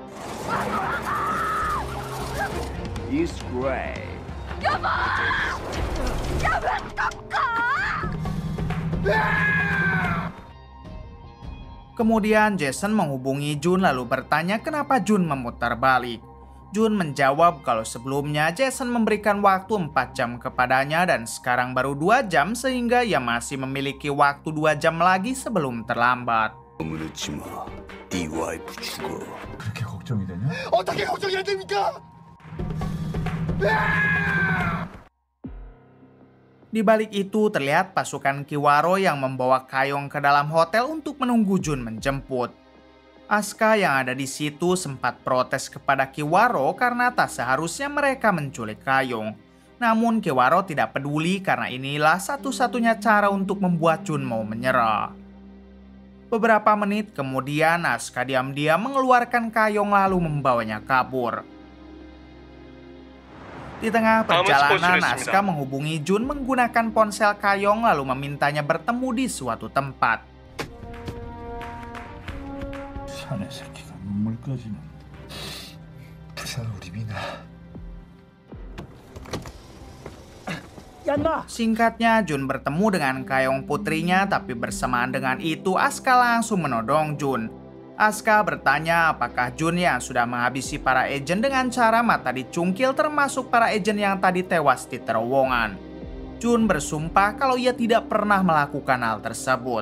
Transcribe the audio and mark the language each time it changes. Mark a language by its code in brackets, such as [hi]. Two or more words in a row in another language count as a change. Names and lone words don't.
[id] Kemudian Jason menghubungi Jun lalu bertanya kenapa Jun memutar balik. Jun menjawab kalau sebelumnya Jason memberikan waktu 4 jam kepadanya dan sekarang baru 2 jam sehingga ia masih memiliki waktu 2 jam lagi sebelum terlambat. [ko] 그렇게 걱정이 되냐? 어떻게 걱정이 안 됩니까? [id] Di balik itu terlihat pasukan Kiwaro yang membawa Kayong ke dalam hotel untuk menunggu Jun menjemput. Asuka yang ada di situ sempat protes kepada Kiwaro karena tak seharusnya mereka menculik Kayong. Namun Kiwaro tidak peduli karena inilah satu-satunya cara untuk membuat Jun mau menyerah. Beberapa menit kemudian Asuka diam-diam mengeluarkan Kayong lalu membawanya kabur. Di tengah perjalanan, Asuka menghubungi Jun menggunakan ponsel Kayong lalu memintanya bertemu di suatu tempat. [ko] 사내 새끼가 눈물까지는. 부산 우리 미나. 야 인마. [id] Singkatnya, Jun bertemu dengan Kayong putrinya, tapi bersamaan dengan itu Asuka langsung menodong Jun. Asuka bertanya apakah Jun yang sudah menghabisi para agen dengan cara mata dicungkil, termasuk para agen yang tadi tewas di terowongan. Jun bersumpah kalau ia tidak pernah melakukan hal tersebut.